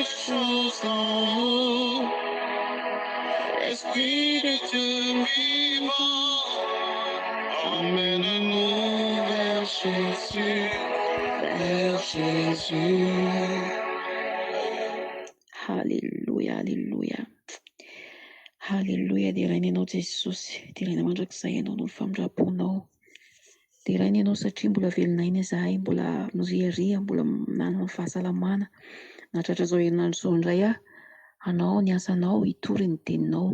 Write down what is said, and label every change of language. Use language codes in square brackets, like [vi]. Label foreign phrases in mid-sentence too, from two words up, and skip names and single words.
[pt] Espírito vivo, [fr] emmène-nous vers Jésus, vers Jésus. [mg] Halleluja, halleluja. Halleluja, dia rainy ianao Jesosy, dia rainy mandrakizay ianao noho ny famindraponao. Dia rainy ianao satria mbola velonaina izahay, mbola miriaria, mbola manana fahasalamana. Nahatratra izao herinandro izao indray anao ny asanao hitory ny teninao.